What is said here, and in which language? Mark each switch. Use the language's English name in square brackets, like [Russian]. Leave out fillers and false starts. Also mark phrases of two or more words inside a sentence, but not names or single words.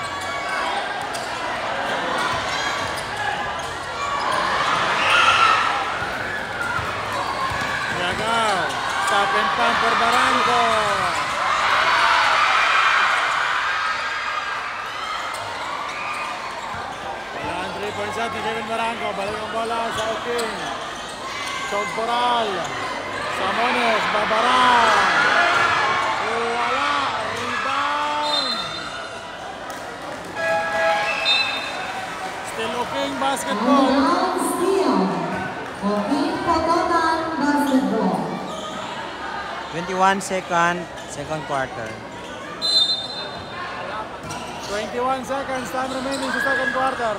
[English] Yagaw. Stop and pump for Barranco. [Filipino] Wala ang [English] 3-point shot [Filipino] ni Kevin Barranco. Balik ang bola sa Oking. Chog Coral. Samones, Babaran. Wala. [English] Rebound. Still Oking basketball. Rebound steal. Oking Pototan basketball. 21 seconds, second quarter. 21 seconds time remaining sa second quarter.